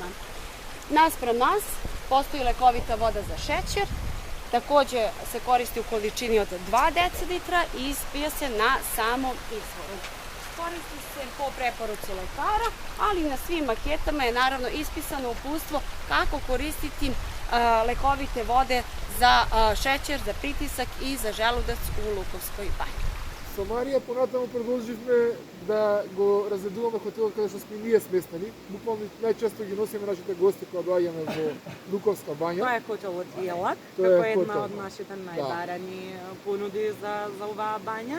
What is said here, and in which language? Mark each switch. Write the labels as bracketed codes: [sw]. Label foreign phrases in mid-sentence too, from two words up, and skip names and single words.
[sr] Naspram nas postoji lekovita voda za šećer, takođe se koristi u količini od 2 decilitra i ispija se na samom izvoru. Koristi se po preporuci lekara, ali na svim maketama je naravno ispisano uputstvo kako koristiti lekovite vode za šećer, za pritisak i za želudac u Lukovskoj banji. [mk] Со Марија понатаму продолживме да го разгледуваме хотелот каде што сме ние сместени. Буквално најчесто ги носиме нашите гости кога доаѓаме во Луковска банја. Тоа е хотелот Јелак, Тоа е како една хотел. од нашите најбарани понуди за оваа бања.